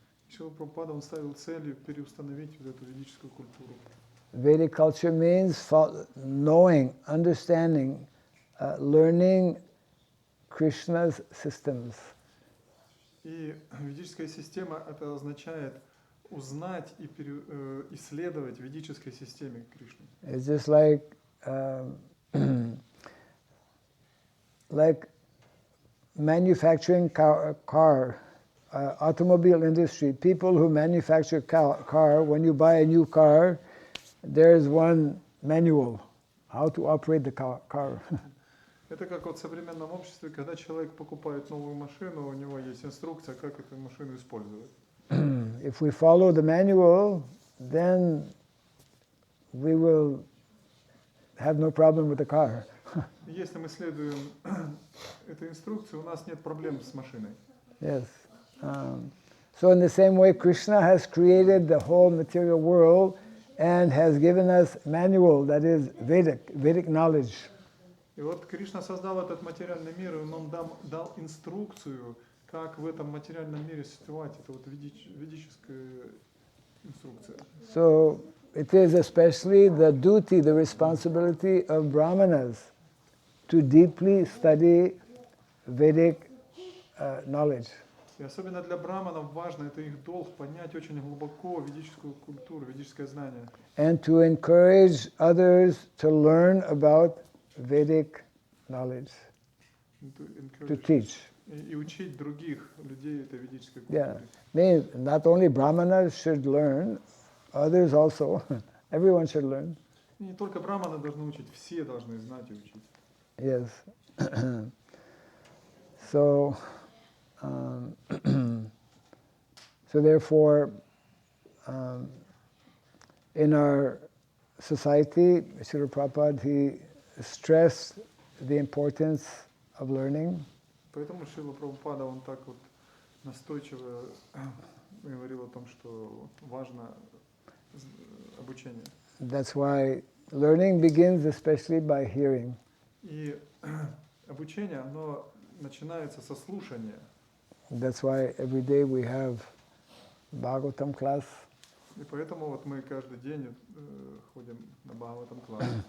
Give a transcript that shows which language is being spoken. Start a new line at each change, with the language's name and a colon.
Russian: Шрила Прабхупада он ставил целью переустановить вот эту ведическую культуру.
English: Vedic culture means knowing, understanding, learning Krishna's systems.
Russian: И ведическая система это означает узнать и исследовать ведической системе Кришны.
English: It's just like like manufacturing car, automobile industry. People who manufacture car, when you buy a new car, there's one manual how to operate the car.
Russian: Это как вот в современном обществе, когда человек покупает новую машину, у него есть инструкция, как эту машину использовать.
English: If we follow the manual, then we will have no problem with the car.
Russian: Если мы следуем этой инструкции, у нас нет проблем с машиной.
English: Yes. So in the same way, Krishna has created the whole material world and has given us manual, that is Vedic knowledge.
Russian: И вот Кришна создал этот материальный мир, и он нам дал инструкцию как в этом материальном мире существовать. Это вот ведическая инструкция.
English: So it is especially the duty, the responsibility of Brahmanas to deeply study Vedic knowledge.
Russian: И особенно для браманов важно, это их долг, понять очень глубоко ведическую культуру, ведическое знание.
English: And to encourage others to learn about Vedic knowledge, to teach.
Russian: И учить других людей этой ведической
English: Yeah,
Russian: культуре.
English: means not only Brahmanas should learn, others also. Everyone should learn.
Russian: И не только браманы должны учить, все должны знать и учить.
English: Yes. So, so therefore, in our society, Srila Prabhupada, he stressed the importance of learning.
Russian: Поэтому Шрила Прабхупада, он так вот настойчиво говорил о том, что важно обучение.
English: That's why learning begins especially by hearing.
Russian: И обучение, оно начинается со слушания.
English: That's why every day we have Bhagavatam class.
Russian: И поэтому вот мы каждый день ходим на Бхагаватам класс.